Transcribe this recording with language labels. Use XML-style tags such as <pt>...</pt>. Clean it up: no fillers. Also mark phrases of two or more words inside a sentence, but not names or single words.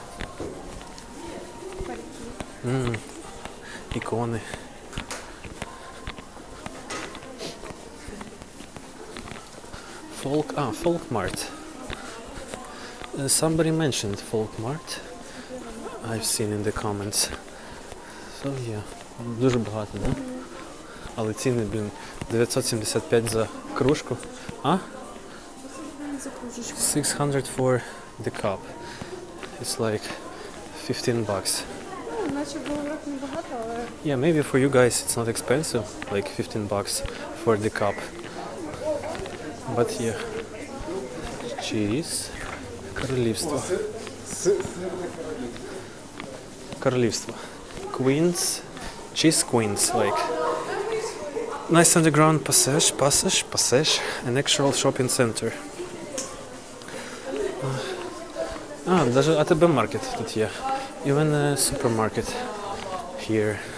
<uk>Ікони.</uk> <en>Folk Mart. Somebody mentioned Folk Mart. I've seen in the comments. So yeah,</en> <uk>дуже багато, да? Але ціни, блін, 975 за кружку. А?</uk> <en>600 for the cup. It's like $15.</en> <uk>Ну, наче було так небагато, але</uk> <en>Yeah, maybe for you guys it's not expensive, like $15 for the cup. But yeah. Cheese.</en> <uk>Королівство. Королівство.</uk> <en>Queens. Cheese Queens, like. Nice underground passage, an actual shopping center.</en> <uk>Даже АТБ маркет тут є.</uk> <en>Even a supermarket here.</en>